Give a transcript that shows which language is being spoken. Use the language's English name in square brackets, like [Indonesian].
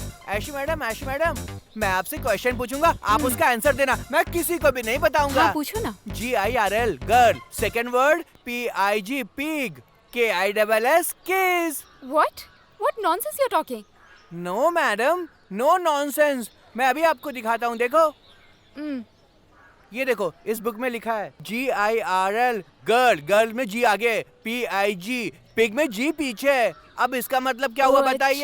[Hindi] ऐशु madam, मैं आपसे question पूछूंगा, आप उसका आंसर देना। मैं किसी को भी नहीं बताऊंगा। हाँ पूछो ना। GIRL girl, second word PIG pig, KISS किस। [English] What nonsense you're talking? [Hindi] No madam, no nonsense. मैं अभी आपको दिखाता हूँ, देखो। ये देखो, इस बुक में लिखा है GIRL गर्ल, गर्ल में G आगे, PIG पिग में G पीछे। अब इसका मतलब क्या हुआ बताइए?